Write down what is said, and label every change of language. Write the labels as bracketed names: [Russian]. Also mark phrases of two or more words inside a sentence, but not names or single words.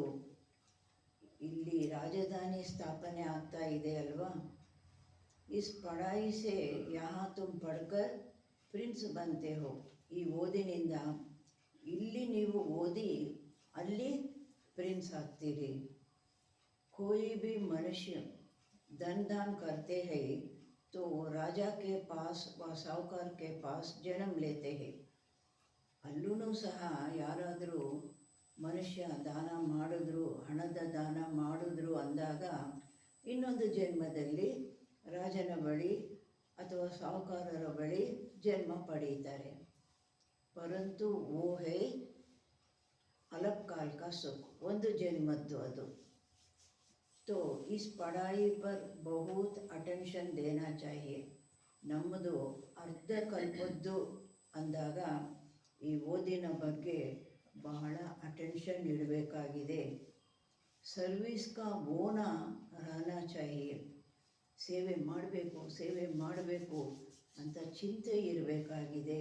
[Kannada] ಇಲ್ಲಿ ರಾಜಧಾನಿ ಸ್ಥಾಪನೆ ಆಗ್ತಾ ಇದೆ ಅಲ್ವಾ. [Hindi] इस पढ़ाई से यहाँ तुम पढ़कर प्रिंस बनते हो. [Kannada] ಈ ಓದಿನಿಂದ ಇಲ್ಲಿ ನೀವು ಓದಿ ಅಲ್ಲಿ ಪ್ರಿನ್ಸ್ ಆಗ್ತೀರಿ. [Hindi] कोई भी मनुष्य धन दान करते हैं तो राजा के पास व साहूकार के पास जन्म लेते हैं. [Kannada] ಅಲ್ಲೂ ಸಹ ಯಾರಾದರೂ ಮನುಷ್ಯ ದಾನ ಮಾಡಿದ್ರು, ಹಣದ ದಾನ ಮಾಡಿದ್ರು ಅಂದಾಗ ಇನ್ನೊಂದು ಜನ್ಮದಲ್ಲಿ ರಾಜನ ಬಳಿ ಅಥವಾ ಸಾಹುಕಾರರ ಬಳಿ ಜನ್ಮ ಪಡೀತಾರೆ. [Hindi] परंतु वो है अलग काल का सुख. [Kannada] ಒಂದು ಜನ್ಮದ್ದು ಅದು. [Hindi] तो इस पढ़ाई पर बहुत अटेंशन देना चाहिए. [Kannada] ನಮ್ಮದು ಅರ್ಧ ಕಲ್ಪದ್ದು ಅಂದಾಗ ಈ ಓದಿನ ಬಗ್ಗೆ ಬಹಳ ಅಟೆನ್ಷನ್ ಇಡಬೇಕಾಗಿದೆ. [Hindi] सर्विस का बोना रहना चाहिए. [Kannada] ಸೇವೆ ಮಾಡಬೇಕು ಅಂತ ಚಿಂತೆ ಇರಬೇಕಾಗಿದೆ.